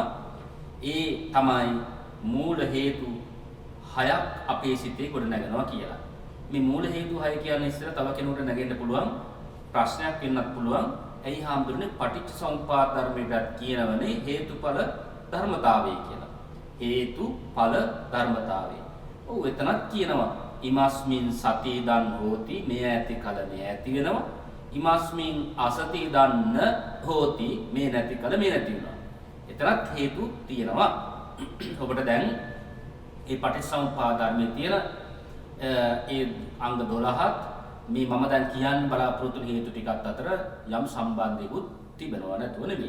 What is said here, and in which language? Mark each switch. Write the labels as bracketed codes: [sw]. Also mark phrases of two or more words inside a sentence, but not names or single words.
[si] ඒ තමයි මූල හේතු 6ක් අපේ සිතේ ගොඩ නැගෙනවා කියලා. මේ මූල හේතු 6 කියන්නේ ඉස්සෙල්ලා තව කෙනෙකුට නැගෙන්න පුළුවන් ප්‍රශ්නයක් වෙන්නත් පුළුවන්. ඇයි හාමුදුරනේ පටිච්චසමුප්පාද ධර්මයට කියනවනේ හේතුඵල ධර්මතාවය කියලා. හේතුඵල ධර්මතාවය. ඔව් එතනත් කියනවා [pi] ඉමස්මින් සතිදන් හෝති [si] මේ ඇති කල මේ ඇති වෙනවා. [pi] ඉමස්මින් අසති දන්න හෝති [si] මේ නැති කල මේ නැති වෙනවා. එතරම් හේතු තියෙනවා. ඔබට දැන් මේ පටිච්චසමුප්පාද ධර්මයේ තියෙන ඒ අංග 12ත් මේ මම දැන් කියන්න බලාපොරොත්තු හේතු ටිකත් අතර යම් සම්බන්ධයකුත් තිබෙනවා නැතුව නෙවෙයි.